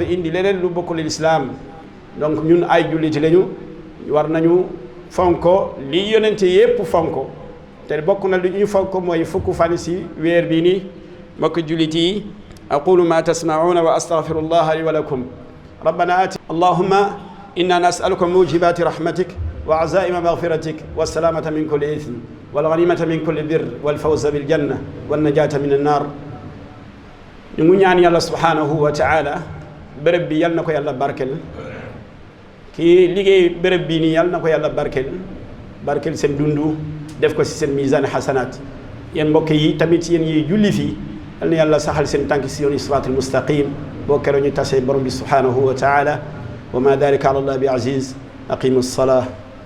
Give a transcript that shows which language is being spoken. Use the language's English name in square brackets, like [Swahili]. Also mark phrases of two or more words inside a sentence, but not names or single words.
[Wolof] indi leneen lu bokkul lislaam donc ñun ay jullit lañu war nañu fonko li yonente yépp fonko te bokk na lu ñu fonko mooy fukk fan si weer bi nii mbokk jullit [Arabic] yi أقول ما تسمعون وأستغفر الله لي ولكم ربنا آت اللهم إنا نسألك موجبات رحمتك وعزائم مغفرتك والسلامة من كل إثم والغنيمة من كل بر والفوز بالجنة والنجاة من النار [Wolof] ñu ñaan yàlla [Arabic] سبحانه وتعالى [Wolof] bërëb bi yal na ko yàlla barkel kii liggéey bërëb bi nii yal na ko yàlla barkel seen dundu def ko ci seen misaan xasanaat yéen mbokk yi tamit yéen yi julli fii yal na yàlla saxal seen tànk si yoonu [Arabic] الصراط المستقيم [Wolof] boo keroo ñu tasee borom bi [Arabic] سبحانه وتعالى وما ذلك على الله بعزيز أقيموا الصلاة